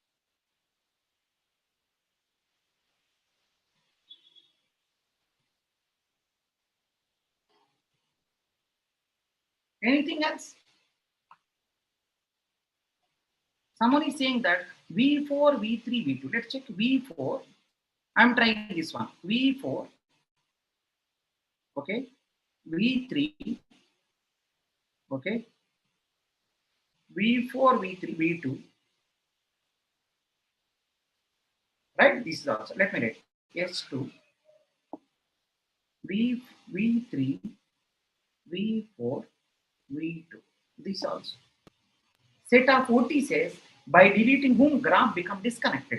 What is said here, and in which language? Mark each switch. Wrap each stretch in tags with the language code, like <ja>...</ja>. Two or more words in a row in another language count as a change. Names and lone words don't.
<en>Anything else? Someone is saying that V4, V3, V2. Let's check V4. I'm trying this one. V4. Okay. V3. Okay. V4, V3, V2. Right? This is also. Let me write. S2. V3, V4, V2. This also. Set of vertices by deleting whom graph become disconnected.</en>